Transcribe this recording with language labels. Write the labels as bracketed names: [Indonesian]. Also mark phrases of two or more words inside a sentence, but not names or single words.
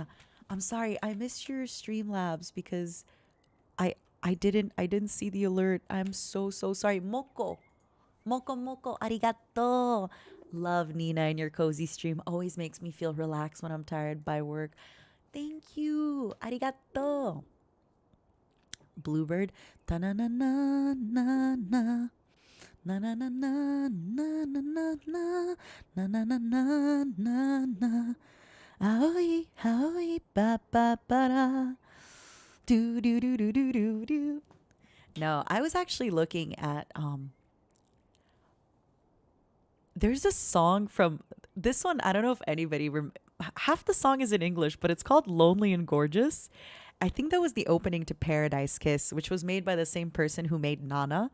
[English] I'm sorry, I missed your Streamlabs because I I didn't see the alert. I'm so sorry. [Japanese] Moko arigato. [English] Love Nina and your cozy stream. Always makes me feel relaxed when I'm tired by work. Thank you. Arigato. Bluebird. Ta na na na na na. Na na na na na na na na na na na na na na. Aoi aoi ba ba ba da. Do do do do do do do. No, I was actually looking at there's a song from this one. I don't know if anybody half the song is in English, but it's called Lonely and Gorgeous. I think that was the opening to Paradise Kiss, which was made by the same person who made Nana.